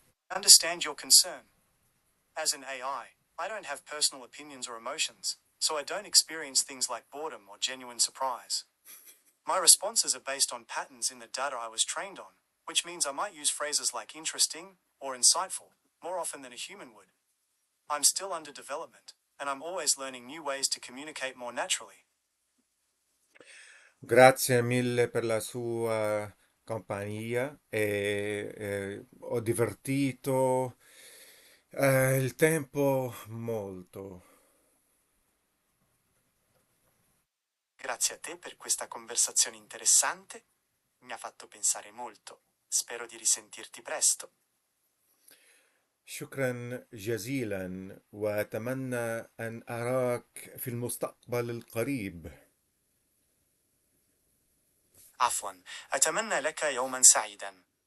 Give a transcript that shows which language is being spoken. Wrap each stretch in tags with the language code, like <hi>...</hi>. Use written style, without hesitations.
<en>I understand your concern. As an I don't have personal opinions or emotions, so I don't experience things like boredom or genuine surprise. My responses are based on patterns in the data I was trained on, which means I might use phrases like interesting or insightful more often than a human would. I'm still under development, and I'm always learning new ways to communicate more naturally.</en> <it>Grazie mille per la sua compagnia e ho divertito il tempo molto. Grazie a te per questa conversazione interessante, mi ha fatto pensare molto. Spero di risentirti presto.</it> <ar>شكرا جزيلا وأتمنى أن أراك في المستقبل القريب. عفوا، أتمنى لك يوما سعيدا.</ar>